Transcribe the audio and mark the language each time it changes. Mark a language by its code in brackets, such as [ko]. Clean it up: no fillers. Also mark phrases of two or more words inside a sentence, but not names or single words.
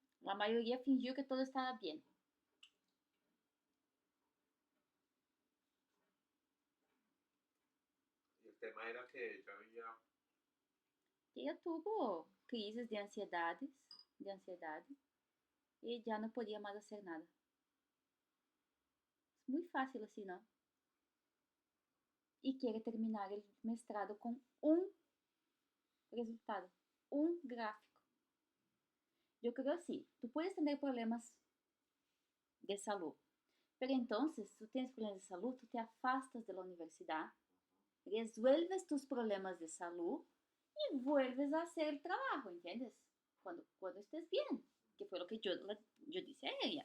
[pt] A maioria fingiu que todo estava bem. [es] Y el tema era que ella había, Ella tuvo [pt] crises de ansiedade, e já não podia mais fazer nada. Muito fácil assim, não? E quer terminar o mestrado com um resultado, um gráfico. Eu creo assim, [es] tu puedes ter problemas de salud, pero entonces, si tú tienes problemas de salud, tú te afastas de la universidad, resuelves tus problemas de salud y vuelves a hacer el trabajo, ¿entiendes? Cuando estés bien, que fue lo que yo dije a ella.